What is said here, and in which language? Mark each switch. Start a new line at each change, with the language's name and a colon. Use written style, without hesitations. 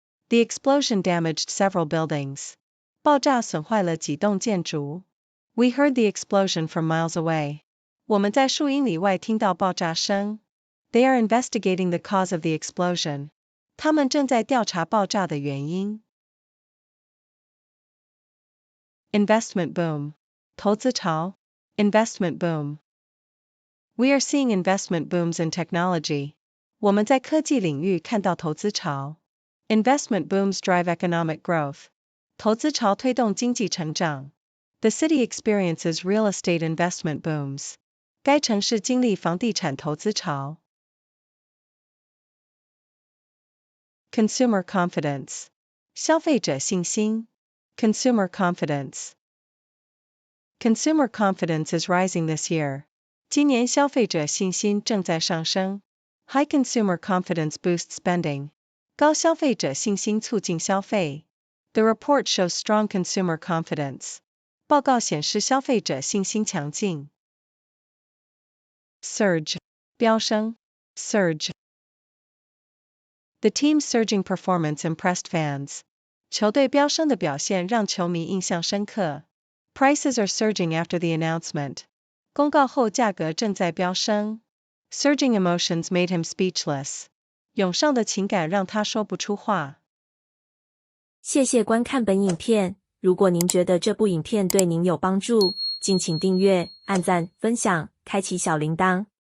English: The explosion damaged several buildings.
Chinese: 爆炸损坏了几栋建筑。
English: We heard the explosion from miles away.
Chinese: 我们在数英里外听到爆炸声。
English: They are investigating the cause of the explosion.
Chinese: 他们正在调查爆炸的原因。
English: Investment boom. 投资潮。Investment boom. We are seeing investment booms in technology.
Chinese: 我们在科技领域看到投资潮。
English: Investment booms drive economic growth.
Chinese: 投资潮推动经济成长。
English: The city experiences real estate investment booms.
Chinese: 该城市经历房地产投资潮。
English: Consumer confidence. 消费者信心。 Consumer confidence. Consumer confidence is rising this year.
Chinese: 今年消费者信心正在上升。
English: High consumer confidence boosts spending.
Chinese: 高消费者信心促进消费。
English: The report shows strong consumer confidence.
Chinese: 报告显示消费者信心强劲。
English: Surge. 飙升。Surge. The team's surging performance impressed fans.
Chinese: 球队飙升的表现让球迷印象深刻。
English: Prices are surging after the announcement.
Chinese: 公告后价格正在飙升。
English: Surging emotions made him speechless.
Chinese: 涌上的情感让他说不出话。谢谢观看本影片，如果您觉得这部影片对您有帮助，敬请订阅、按赞、分享、开启小铃铛。